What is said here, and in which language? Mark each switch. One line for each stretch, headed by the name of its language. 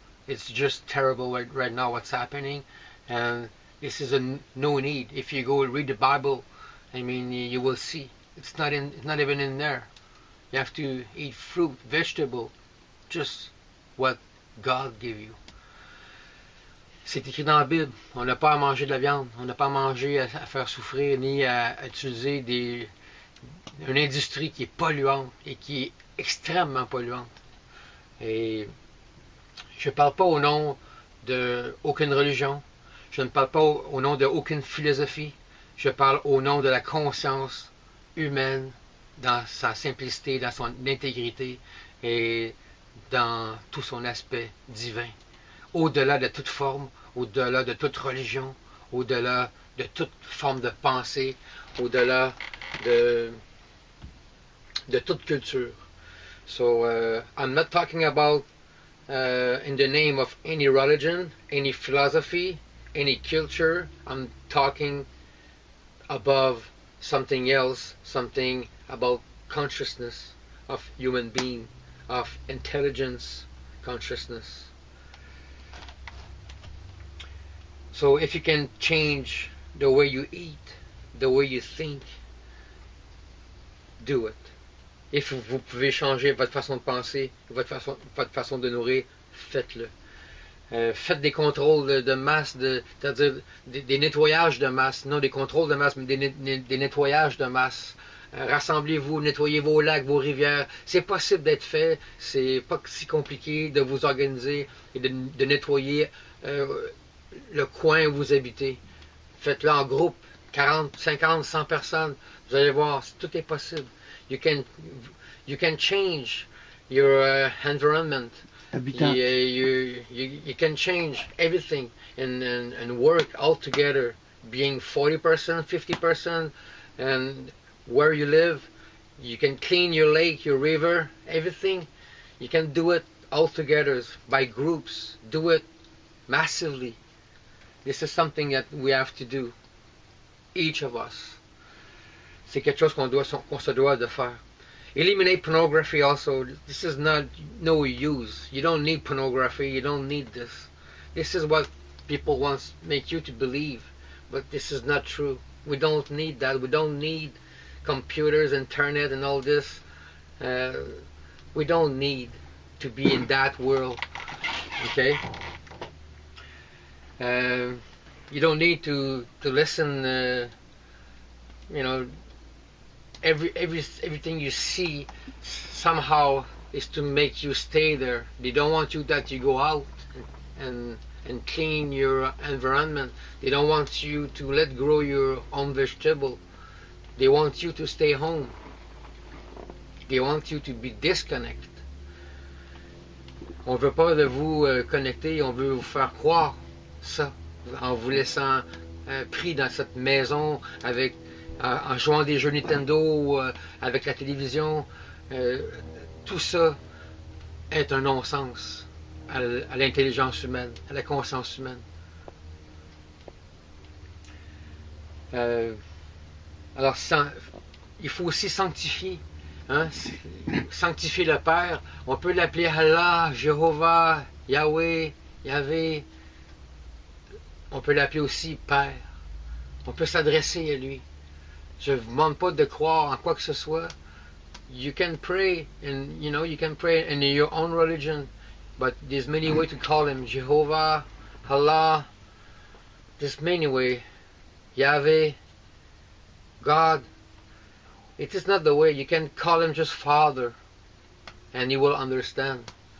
English: It's just terrible right now what's happening, and this is a no need. If you go read the Bible, I mean, you will see it's not even in there. You have to eat fruit, vegetable, just what God gave you.
French: C'est écrit dans la Bible. On n'a pas à manger de la viande, on n'a pas à manger à faire souffrir, ni à utiliser une industrie qui est polluante et qui est extrêmement polluante. Et je ne parle pas au nom d'aucune religion, je ne parle pas au nom d'aucune philosophie, je parle au nom de la conscience humaine, dans sa simplicité, dans son intégrité et dans tout son aspect divin. Au-delà de toute forme, au-delà de toute religion, au-delà de toute forme de pensée, au-delà de toute culture.
English: So I'm not talking about in the name of any religion, any philosophy, any culture. I'm talking above something else, something about consciousness of human being, of intelligence, consciousness. So if you can change the way you eat, the way you think, do it.
French: If vous pouvez changer votre façon de penser, votre façon de nourrir, faites-le. Faites des contrôles de masse, c'est-à-dire des nettoyages de masse, non des contrôles de masse, mais des nettoyages de masse. Rassemblez-vous, nettoyez vos lacs, vos rivières. C'est possible d'être fait, c'est pas si compliqué de vous organiser et de nettoyer le coin où vous habitez. Faites-le en groupe, 40, 50, 100 personnes. Vous allez voir, tout est possible.
English: You can change your environment. You can change everything and work all together, being 40%, 50%, and where you live. You can clean your lake, your river, everything. You can do it all together by groups. Do it massively. This is something that we have to do, each of us.
French: C'est quelque chose qu'on se doit de faire.
English: Eliminate pornography also. This is not no use. You don't need pornography. You don't need this. This is what people want to make you to believe, but this is not true. We don't need that. We don't need computers, internet, and all this. We don't need to be in that world. Okay. You don't need to listen. Everything you see somehow is to make you stay there. They don't want you that you go out and clean your environment. They don't want you to let grow your own vegetable. They want you to stay home. They want you to be disconnected.
French: On veut pas de vous connecter, on veut vous faire croire ça, en vous laissant pris dans cette maison avec en jouant des jeux Nintendo, avec la télévision. Tout ça est un non-sens à l'intelligence humaine, à la conscience humaine. Alors, il faut aussi sanctifier. Hein? Sanctifier le Père. On peut l'appeler Allah, Jéhovah, Yahweh, Yahvé. On peut l'appeler aussi Père. On peut s'adresser à lui. Je ne vous demande pas de croire en quoi que ce soit.
English: You can pray, and you can pray in your own religion, but there's many ways to call him. Jehovah, Allah, there's many ways. Yahweh, God. It is not the way. You can call him just Father, and he will understand.